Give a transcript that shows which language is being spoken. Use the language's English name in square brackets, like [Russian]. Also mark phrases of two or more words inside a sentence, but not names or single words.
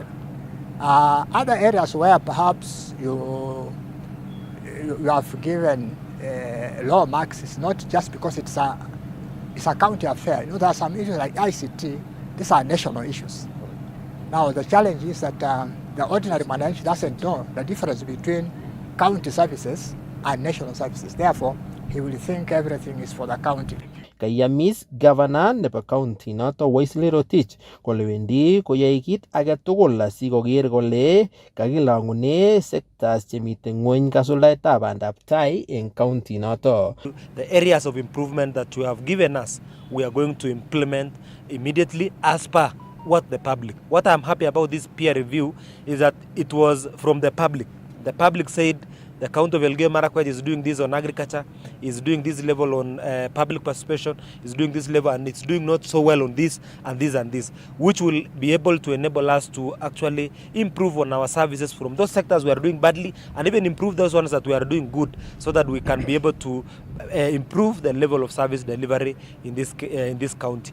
[English] Other areas where perhaps you have given low marks is not just because it's a county affair. You know, there are some issues like ICT. These are national issues. Now the challenge is that the ordinary manager doesn't know the difference between county services and national services. Therefore, he will think everything is for the county. [Kalenjin] Kayamis governor nebo county noto Wesley Rotich kole wendi koyai kit age tugul asikoker kole kakilangune sectors chemite ng'weny kasuldaetab bandaptai eng county noto. [English] The areas of improvement that you have given us, we are going to implement immediately as per what the public. What I'm happy about this peer review is that it was from the public. The public said The county of Elgeyo Marakwet is doing this on agriculture, is doing this level on public participation, is doing this level, and it's doing not so well on this and this and this, which will be able to enable us to actually improve on our services from those sectors we are doing badly, and even improve those ones that we are doing good, so that we can be able to improve the level of service delivery in this county.